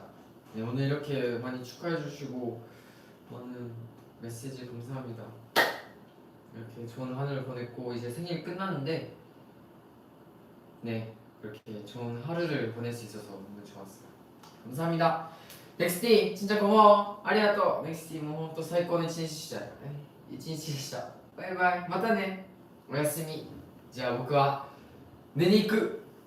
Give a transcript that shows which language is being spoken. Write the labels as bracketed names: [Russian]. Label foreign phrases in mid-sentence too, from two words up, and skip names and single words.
[Korean] 네, 오늘 이렇게 많이 축하해 주시고 많은 메시지 감사합니다. 이렇게 좋은 하루를 보냈고 이제 생일 끝났는데 네, 이렇게 좋은 하루를 보낼 수 있어서 너무 좋았어요. 감사합니다. 넥스티 진짜 고마워. 아리가또. [Japanese] 넥스티 もうと最高の一日でした。一日でした。バイバイ。またね。おやすみ。じゃあ僕は寝に行く。